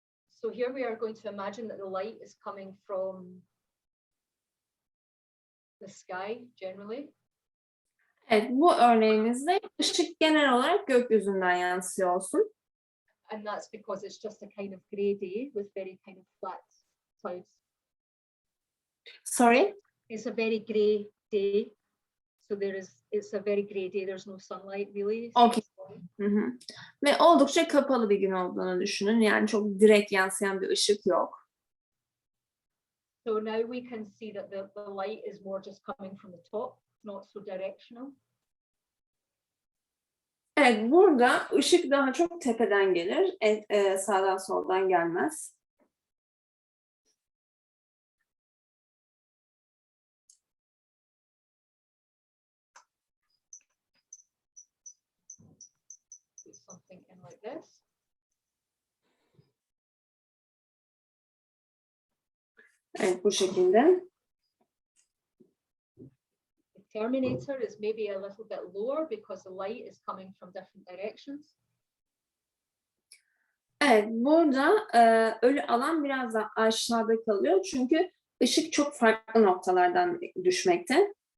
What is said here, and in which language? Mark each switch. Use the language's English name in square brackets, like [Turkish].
[English] So here we are going to imagine that the light is coming from the sky generally. [Turkish] Evet, bu örneğimizde ışık genel olarak gökyüzünden yansıyor olsun. [English] And that's because it's just a kind of grey day with very kind of flat clouds. Sorry? It's a very grey day. So it's a very grey day. There's no sunlight really. Okay. Hı hı. [Turkish] Ve oldukça kapalı bir gün olduğunu düşünün. Yani çok direkt yansıyan bir ışık yok. [English] So now we can see that the light is more just coming from the top. not so directional. [Turkish] Evet, burada ışık daha çok tepeden gelir, sağdan soldan gelmez. [English] Put something in like this. [Turkish] Evet, bu şekilde. [English] The terminator is maybe a little bit lower because the light is coming from different directions. [Turkish] Evet, burada ölü alan biraz daha aşağıda kalıyor çünkü ışık çok farklı noktalardan düşmekte.